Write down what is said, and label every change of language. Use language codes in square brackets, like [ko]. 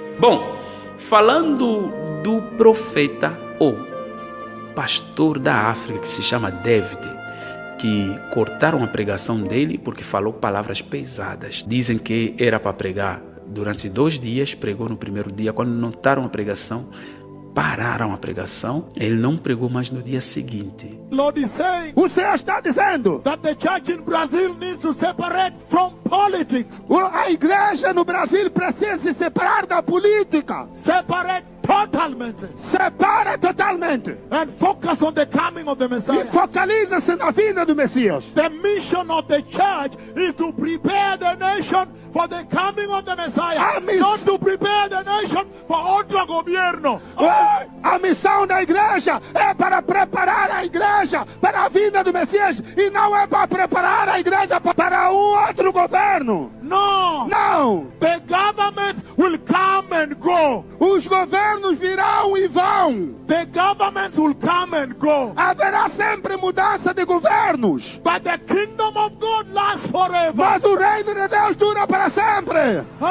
[pt] Bom, falando do profeta ou pastor da África que se chama David, que cortaram a pregação dele porque falou palavras pesadas. Dizem que era para pregar durante 2 dias, pregou no primeiro dia. Quando notaram a pregação, pararam a pregação. Ele não pregou mais no dia seguinte. [en] Lord is saying, [pt] o Senhor está dizendo [en] that the church in Brazil needs to separate from politics. [pt] A igreja no Brasil precisa se separar da política. [en] Separate [pt] totalmente. Separa totalmente. [en] And focus on the coming of the Messiah. [pt] E focaliza-se na vinda do Messias. [en] The mission of the church is to prepare the nation for the coming of the Messiah. Not to prepare the nation for [pt] outro governo. A missão da igreja é para preparar a igreja para a vinda do Messias e não é para preparar a igreja para um outro governo. Não. [en] The government will come and go. [pt] Os governos virão e vão. [en] The government will come and go. [pt] Haverá sempre mudança de governos. [en] But the kingdom of God lasts forever. [pt] Mas o reino de Deus dura para sempre.